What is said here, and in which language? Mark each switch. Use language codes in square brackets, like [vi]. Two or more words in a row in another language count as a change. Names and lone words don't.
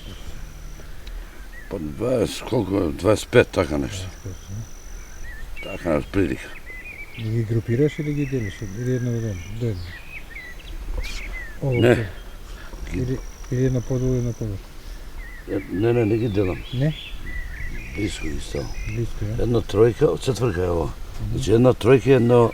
[sr] Pa 20, koliko je? 25, tako nešto. Tako nešto prilika. [mk] Ги групираш или ги делиш? Или едно ден? Не. Или едно подолу, едно подолу? Не ги делам. Не? Близко ги става. Близко, ја? Една тројка, четврка е ова. Значи една тројка и една